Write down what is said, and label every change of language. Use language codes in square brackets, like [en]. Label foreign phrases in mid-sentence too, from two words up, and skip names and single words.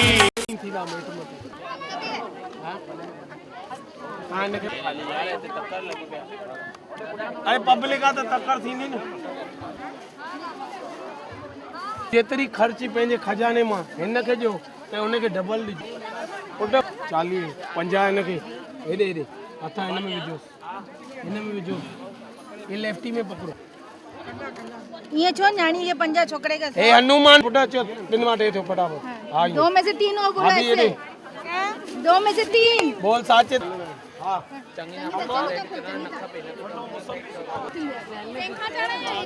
[sd] अरे पब्लिक आहे त तकड़ थींदी न जेतिरी ख़र्ची पंहिंजे खजाने मां हिन खे ॾियो ऐं हुनखे डबल ॾिजो पुट 40 50 हिनखे हेॾे हेॾे हथां हिन में विझोसि हिन में विझोसि [hi] ये लेफ्टी में पकड़ो [sd] ये छो न्याणी [hi] ये पंजा छोकरे का [sd] हे हनुमान पुट अचो टिन मां टे थियो फटाफट हा [hi] दो में से तीन और बोला अभी ये ऐसे दो में से तीन [sd] बोल साचे हा